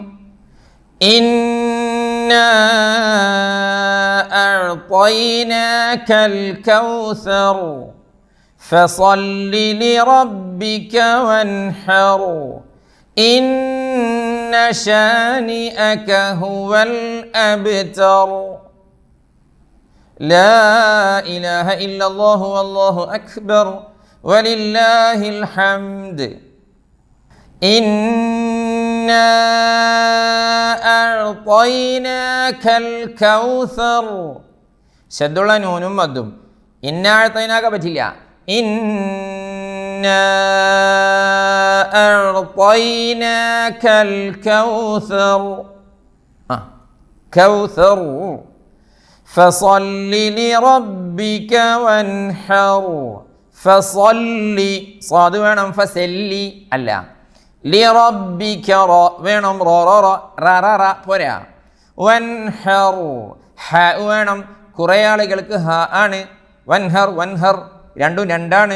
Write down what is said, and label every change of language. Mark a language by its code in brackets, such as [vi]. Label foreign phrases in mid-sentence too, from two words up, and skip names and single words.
[ar] إنا أعطيناك الكوثر فصل لربك وانحر إن شانئك هو الأبتر. لا إله إلا الله والله أكبر ولله الحمد. إنا أعطيناك الكوثر. [ml] ശദ്ദുള്ള നൂനും മദ്ദും. [ar] إنا أعطيناك [ml] പറ്റില്ല. [ar] إنا أعطيناك الكوثر. كوثر فصل لربك وانحر. [ml] ഫസല്ലി സാദ് വേണം, ഫസല്ലി അല്ല. ലിറബ്ബിക റ വേണം, റ റ റ റ റ റ പോരാ. വൻഹർ ഹ വേണം, കുറേ ആളുകൾക്ക് ഹ ആണ്. [ar] وانحر وانحر [ml] രണ്ടും രണ്ടാണ്.